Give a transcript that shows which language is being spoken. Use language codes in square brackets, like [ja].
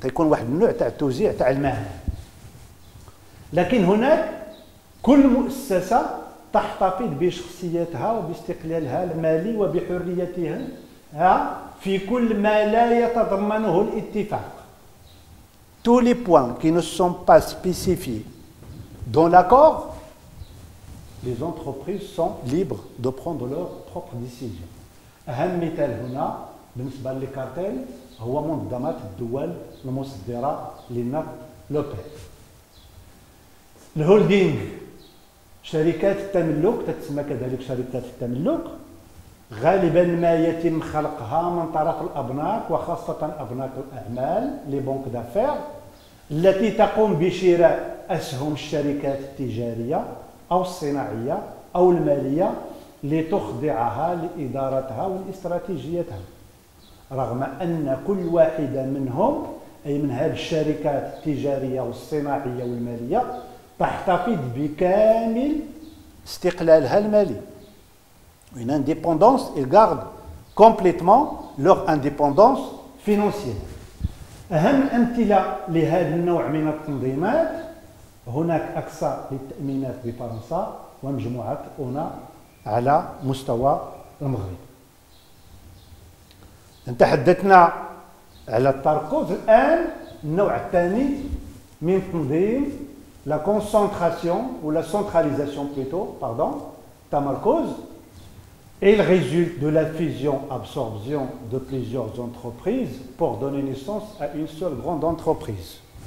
[ar] تيكون واحد النوع تاع التوزيع تاع المهام. لكن هناك كل مؤسسه تحتفظ بشخصيتها وباستقلالها المالي وبحريتها في كل ما لا يتضمنه الاتفاق. [fr] Tous les points qui ne sont pas spécifiés dans l'accord, les entreprises sont libres de prendre leurs propres décisions. [ar] أهم مثال هنا بالنسبة للكارتيل هو منظمات الدول المصدرة للنفط لوبيك. الهولدينغ شركات التملك تتسمى كذلك شركات التملك، غالبا ما يتم خلقها من طرف الأبناك وخاصة أبناك الأعمال لي بونك دافير التي تقوم بشراء أسهم الشركات التجارية أو الصناعية أو المالية لتخضعها لإدارتها والاستراتيجيتها، رغم أن كل واحدة منهم أي من هذه الشركات التجارية والصناعية والمالية تحتفظ بكامل استقلالها المالي. [fr] Une indépendance, ils gardent complètement leur indépendance financière. [ar] أهم أمثلة لهذا النوع من التنظيمات هناك أكسا للتأمينات بفرنسا ومجموعة أونا على مستوى المغرب. تحدثنا على التركز. الآن النوع الثاني من تنظيم la concentration ou la centralisation plutôt, pardon, تمركز. [fr] Il résulte de la fusion-absorption de plusieurs entreprises pour donner naissance à une seule grande entreprise.